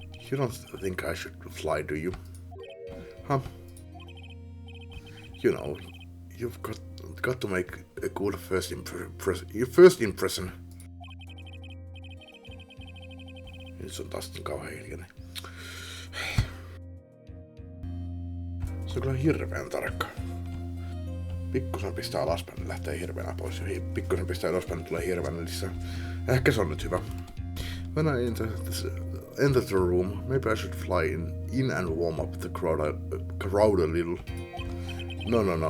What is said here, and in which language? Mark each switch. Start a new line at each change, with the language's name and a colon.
English: You don't think I should fly, do you? Huh? You know, you've got to make a good first impression.
Finnish: Nyt se on taas kauhean hiljainen. Se on kyllä hirveän tarkka. Pikkusen pistää alaspäin, niin lähtee hirveänä pois. Ja pikkusen pistää alaspäin, niin tulee hirveänä lisää. Ehkä se on nyt hyvä.
English: When I enter the room, maybe I should fly in and warm up the crowd a little. No.